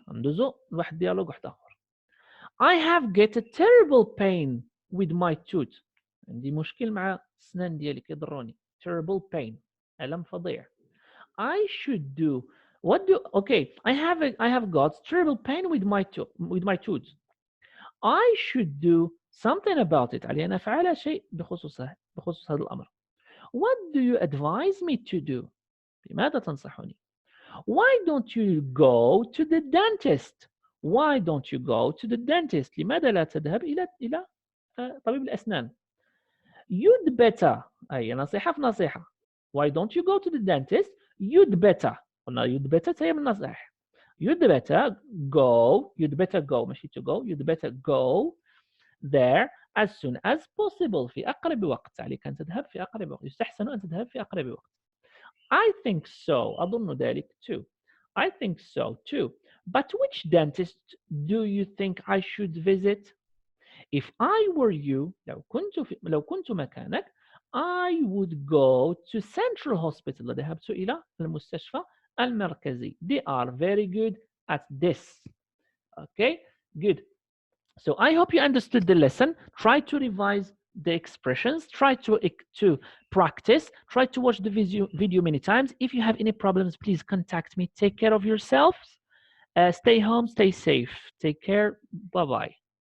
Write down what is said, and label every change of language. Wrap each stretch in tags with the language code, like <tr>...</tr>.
<ar>ندوزو لواحد ديالوج واحد آخر.</ar> <en>I have get a terrible pain with my tooth.</en> <ar>عندي مشكل مع السنان ديالي كيضروني.</ar> <en>Terrible pain.</en> <ar>ألم فظيع.</ar> <en>I should do. What do? Okay. I have got terrible pain with my tooth. I should do something about it.</en> <ar>علي أن أفعل شيء بخصوص هذا الأمر.</ar> <en>What do you advise me to do?</en> <ar>بماذا تنصحني؟</ar> <en>Why don't you go to the dentist? Why don't you go to the dentist?</en> <ar>لماذا لا تذهب إلى طبيب الأسنان؟</ar> <en>You'd better.</en> <ar>أي نصيحة في نصيحة.</ar> <en>Why don't you go to the dentist? You'd better.</en> <ar>قلنا</ar> <en>you'd better</en> <ar>هي من النصائح.</ar> <en>You'd better go</en> <ar>ماشي</ar> <en>to go. You'd better go there as soon as possible.</en> <ar>في أقرب وقت. عليك أن تذهب في أقرب وقت. يستحسن أن تذهب في أقرب وقت.</ar> <en>I think so.</en> <ar>أظن ذلك</ar> <en>too. I think so too. But which dentist do you think I should visit? If I were you,</en> <ar>لو كنت مكانك,</ar> <en>I would go to Central Hospital.</en> <ar>ذهبت إلى المستشفى المركزي.</ar> <en>They are very good at this. Okay, good. So I hope you understood the lesson. Try to revise the expressions. Try to practice. Try to watch the video many times. If you have any problems, please contact me. Take care of yourselves. Stay home. Stay safe. Take care. Bye-bye.</en>